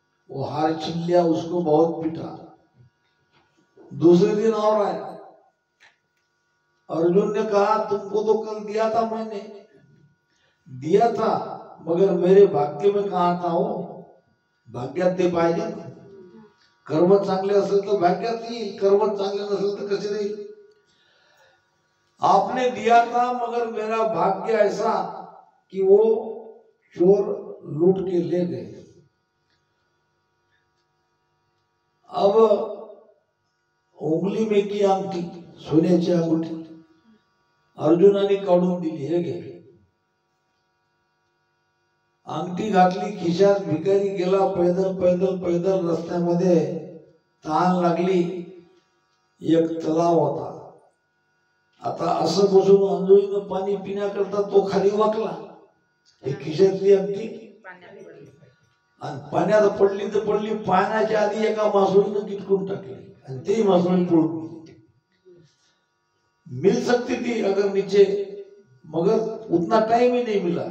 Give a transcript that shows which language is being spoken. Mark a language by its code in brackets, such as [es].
[hi] वो हार छीन लिया, उसको बहुत पीटा. दूसरे दिन और आया. अर्जुन ने कहा तुमको तो कल दिया था, मैंने दिया था, मगर मेरे भाग्य में कहा था. [mr] हो भाग्यात ते पाहिजे. कर्म चांगले असेल तर भाग्यात येईल, कर्म चांगले नसेल तर कसे राहील. [hi] आपने दिया था मगर मेरा भाग्य ऐसा कि वो चोर लूट के ले गए. अब उंगली में की [mr] अंगठी, सोन्याची अंगठी अर्जुनाने काढून दिली. हे घे. अंगठी घातली खिशात. भिकारी गेला पैदल पैदल पैदल. रस्त्यामध्ये तहान लागली. एक तलाव होता. आता असं बसून अंजोळीनं पाणी पिण्याकरता तो खाली वाकला. हे खिशातली अंगठी आणि पाण्यात पडली तर पडली. पाण्याच्या आधी एका मासोळीनं गिटकून टाकली आणि ते मासोळी पळून गेली. [hi] मिल सकती थी अगर नीचे, मगर उतना टाइम ही नहीं मिला.